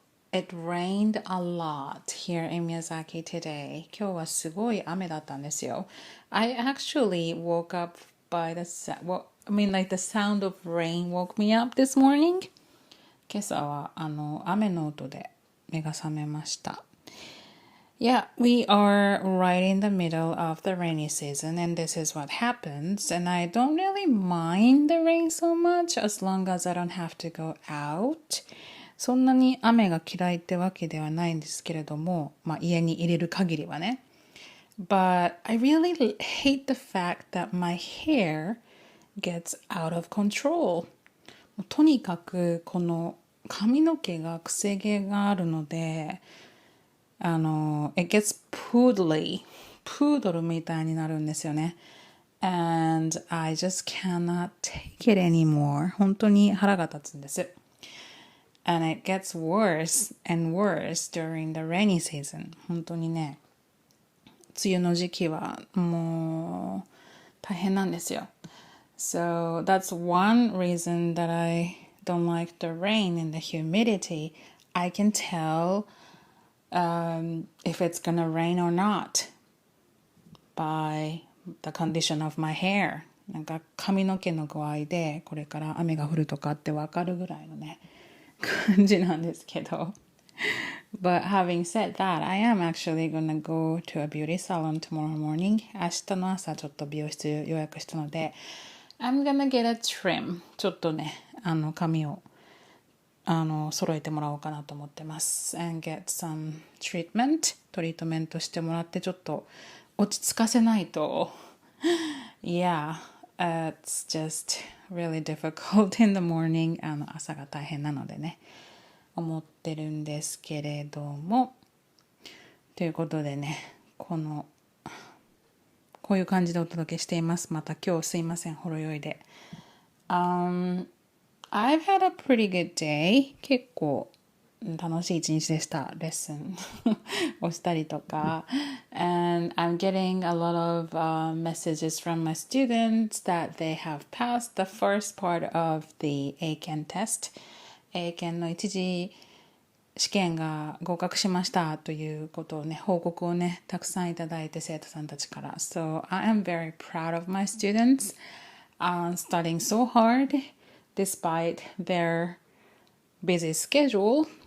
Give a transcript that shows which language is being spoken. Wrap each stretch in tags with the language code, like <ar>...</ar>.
<en>It rained a lot here in Miyazaki today.</en> <ja>今日はすごい雨だったんですよ。</ja> <en>I actually woke up by the like the sound of rain woke me up this morning.</en> <ja>今朝は雨の音で目が覚めました。</ja> <en>Yeah, we are right in the middle of the rainy season, and this is what happens. And I don't really mind the rain so much as long as I don't have to go out.</en> <ja>そんなに雨が嫌いってわけではないんですけれども、家に入れる限りはね。</ja> <en>But I really hate the fact that my hair gets out of control.</en> <ja>とにかくこの髪の毛が癖毛があるので、</ja> <en>it gets poodly.</en> <ja>プードルみたいになるんですよね。</ja> <en>And I just cannot take it anymore.</en> <ja>本当に腹が立つんです。</ja> <en>And it gets worse and worse during the rainy season.</en> <ja>本当にね、梅雨の時期はもう大変なんですよ。</ja> <en>So that's one reason that I don't like the rain and the humidity. I can tell if it's gonna rain or not by the condition of my hair.</en> <ja>なんか髪の毛の具合でこれから雨が降るとかってわかるぐらいのね。感じなんですけど。</ja> <en>But having said that, I am actually gonna go to a beauty salon tomorrow morning.</en> <ja>明日の朝ちょっと美容室予約したので、</ja> <en>I'm gonna get a trim.</en> <ja>ちょっとね、髪を揃えてもらおうかなと思ってます。</ja> <en>And get some treatment.</en> <ja>トリートメントしてもらってちょっと落ち着かせないと。</ja> <en>Yeah.It's just really difficult in the morning.</en> <ja>朝が大変なのでね、思ってるんですけれども。ということでね、こういう感じでお届けしています。また今日すいません、ほろ酔いで。</ja> <en>I've had a pretty good day. 結構</en> <ja>楽しい一日でした。レッスンをしたりとか。</ja> <en>And I'm getting a lot of messages from my students that they have passed the first part of the ACAN test.</en> <ja>英検の一次試験が合格しましたということをね、報告をね、たくさんいただいて生徒さんたちから。</ja> <en>So I am very proud of my students studying so hard despite their busy schedule.</en>